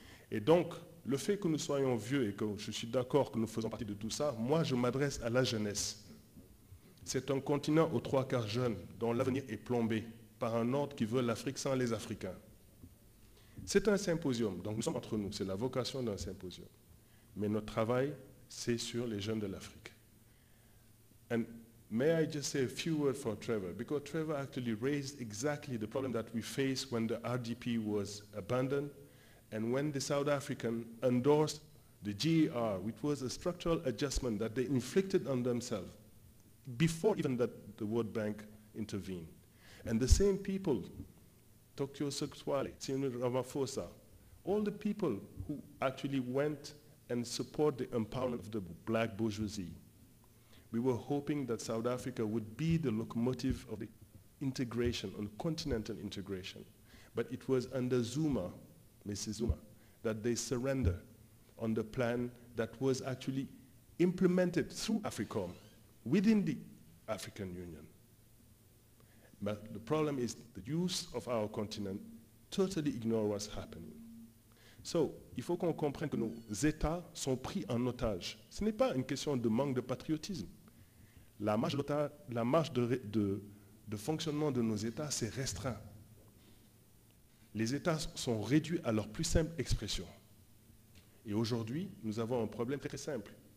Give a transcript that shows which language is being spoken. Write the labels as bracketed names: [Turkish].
[French] Et donc, le fait que nous soyons vieux et que je suis d'accord que nous faisons partie de tout ça, moi je m'adresse à la jeunesse. C'est un continent aux 3/4 jeunes dont l'avenir est plombé par un ordre qui veut l'Afrique sans les Africains. C'est un symposium, donc nous sommes entre nous, c'est la vocation d'un symposium. Mais notre travail, c'est sur les jeunes de l'Afrique. [English] And may I just say a few words for Trevor, because Trevor actually raised exactly the problem that we faced when the RDP was abandoned and when the South African endorsed the GER, which was a structural adjustment that they inflicted on themselves before even that the World Bank intervened. And the same people, Tokyo Sekwale, Cyril Ramaphosa, all the people who actually went and support the empowerment of the black bourgeoisie. We were hoping that South Africa would be the locomotive of the integration, on continental integration. But it was under Zuma, Mrs. Zuma, that they surrendered on the plan that was actually implemented through AFRICOM within the African Union. But the problem is the youth of our continent totally ignore what's happening. [French] So, il faut qu'on comprenne que nos États sont pris en otage. Ce n'est pas une question de manque de patriotisme. La marge de fonctionnement de nos États s'est restreint. Les États sont réduits à leur plus simple expression. Et aujourd'hui, nous avons un problème très simple.